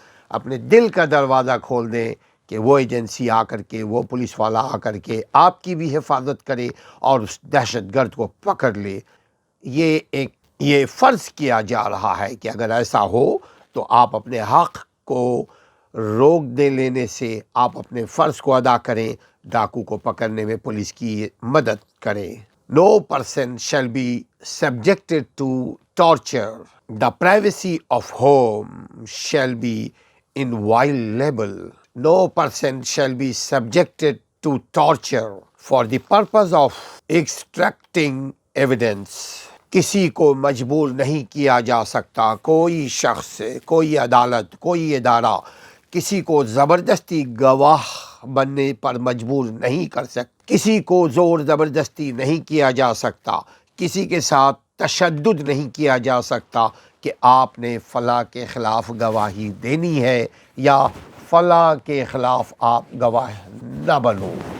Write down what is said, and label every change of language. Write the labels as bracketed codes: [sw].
[ur] اپنے دل کا دروازہ کھول دیں کہ وہ ایجنسی آ کر کے, وہ پولیس والا آ کر کے آپ کی بھی حفاظت کرے اور اس دہشت گرد کو پکڑ لے. یہ فرض کیا جا رہا ہے کہ اگر ایسا ہو تو آپ اپنے حق کو روک دے لینے سے آپ اپنے فرض کو ادا کریں, ڈاکو کو پکڑنے میں پولیس کی مدد کریں. [en] No person shall be subjected to torture. The privacy of home shall be inviolable. No person shall be subjected to torture for the purpose of extracting evidence. [ur] کسی کو مجبور نہیں کیا جا سکتا, کوئی شخص, کوئی عدالت, کوئی ادارہ کسی کو زبردستی گواہ بننے پر مجبور نہیں کر سکتا, کسی کو زور زبردستی نہیں کیا جا سکتا, کسی کے ساتھ تشدد نہیں کیا جا سکتا کہ آپ نے فلاں کے خلاف گواہی دینی ہے یا فلاں کے خلاف آپ گواہ نہ بنو.